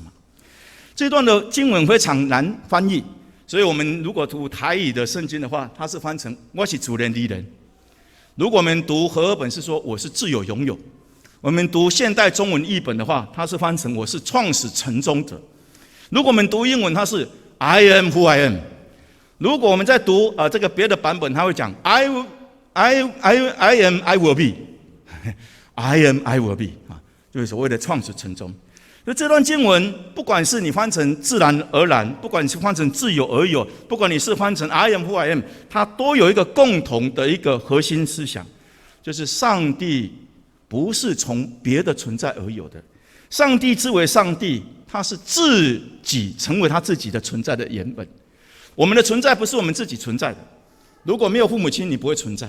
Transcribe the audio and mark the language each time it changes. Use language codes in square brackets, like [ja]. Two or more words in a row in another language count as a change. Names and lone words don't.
[zh] 这段的经文非常难翻译，所以我们如果读台语的圣经的话，它是翻成我是主人的人。如果我们读和合本是说我是自有拥有，我们读现代中文译本的话，它是翻成我是创始成终者。如果我们读英文，它是 [en] I am who I am。 [zh] 如果我们在读这个别的版本，它会讲 [en] I am I will be I am I will be [zh] 就是所谓的创始成终。所以这段经文，不管是你翻成自然而然，不管你是翻成自有而有，不管你是翻成 [en] I am who I am， [zh] 它都有一个共同的一个核心思想，就是上帝不是从别的存在而有的。上帝之为上帝，他是自己成为他自己的存在的原本。我们的存在不是我们自己存在的。如果没有父母亲，你不会存在。